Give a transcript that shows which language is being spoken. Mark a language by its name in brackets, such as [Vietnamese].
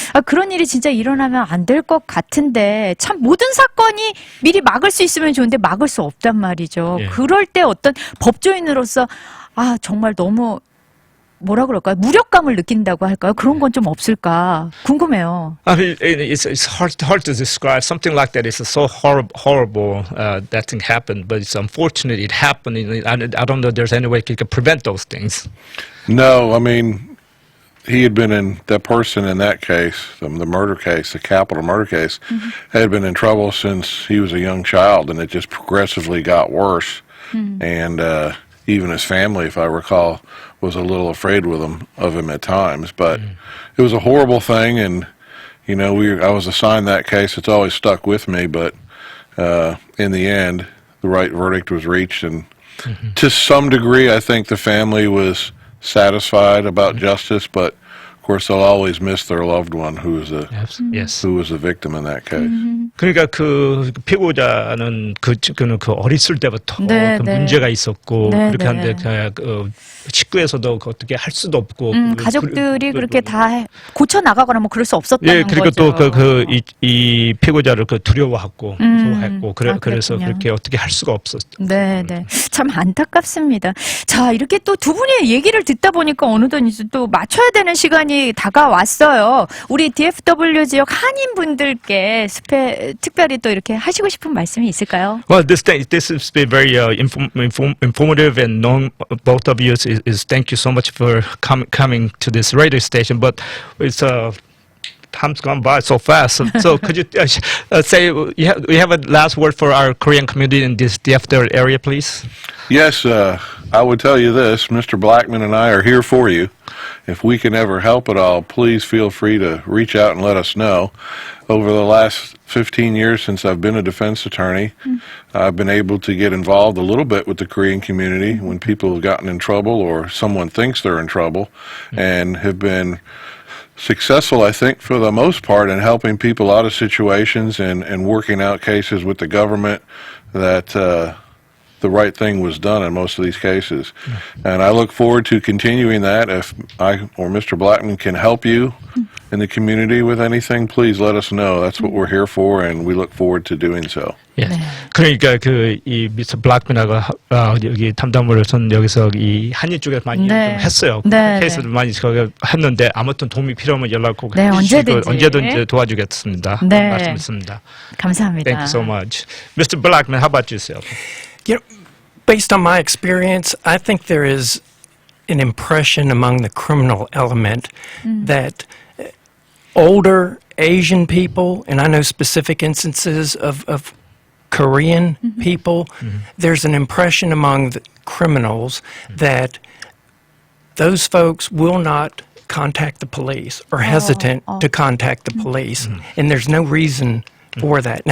[Korean] 아, 그런 일이 진짜 일어나면 안 될 것 같은데 참 모든 사건이 미리 막을 수 있으면 좋은데 막을 수 없단 말이죠. 예. 그럴 때 어떤 법조인으로서 아 정말 너무 뭐라 그럴까요? 무력감을 느낀다고 할까요? 그런 건 좀 없을까 궁금해요. [English] I mean, it's hard to describe something like that. It's so horrible that thing happened, but it's unfortunate it happened. And I don't know if there's any way you can prevent those things. No, I mean, he had been in, that person in that case, the murder case, the capital murder case, had been in trouble since he was a young child, and it just progressively got worse. And even his family, if I recall, was a little afraid of him at times. But it was a horrible thing, and you know, I was assigned that case. It's always stuck with me. But in the end, the right verdict was reached, and to some degree, I think the family was satisfied about justice. But of course, they'll always miss their loved one who was Yes. a victim in that case. [Korean] 그러니까 그 피고자는 그는 그 어렸을 때부터 네, 그 네. 문제가 있었고 네, 그렇게 네. 하는데 그 식구에서도 어떻게 할 수도 없고 가족들이 그렇게 다 고쳐 나가거나 뭐 그럴 수 없었다는 예, 그리고 거죠. 또 이 피고자를 그 두려워했고 무서워했고 아, 그래서 그랬군요. 그렇게 어떻게 할 수가 없었죠. 네, 네. 참 안타깝습니다. 자, 이렇게 또 두 분의 얘기를 듣다 보니까 어느덧 이제 또 맞춰야 되는 시간이 다가왔어요. 우리 DFW 지역 한인분들께 특별히 또 이렇게 하시고 싶은 말씀이 있을까요? [English] Well, this has been very informative, and knowing both of you is thank you so much for coming to this radio station. But it's time's gone by so fast. So could you say you have a last word for our Korean community in this DFW area, please? Yes, I would tell you this. Mr. Blackman and I are here for you. If we can ever help at all, please feel free to reach out and let us know. Over the last 15 years since I've been a defense attorney, I've been able to get involved a little bit with the Korean community when people have gotten in trouble or someone thinks they're in trouble, and have been successful, I think, for the most part, in helping people out of situations and working out cases with the government that the right thing was done in most of these cases. And I look forward to continuing that. If I or Mr. Blackman can help you in the community with anything, please let us know. That's what we're here for, and we look forward to doing so. [Korean] 예. 그러니까 이 미스터 블랙맨하고 여기 탐담으로선 여기서 이 한인 쪽에 많이 네. 좀 했어요. 네, 케이스를 많이 했는데 아무튼 도움이 필요하면 연락 꼭 네, 해주시고 언제든지. 언제든지 도와주겠습니다. 네. 말씀드렸습니다. 감사합니다. [English] Thank you so much, Mr. Blackman. How about yourself? You know, based on my experience, I think there is an impression among the criminal element that older Asian people, and I know specific instances of Korean people, there's an impression among the criminals that those folks will not contact the police or hesitant to contact the police, and there's no reason for that.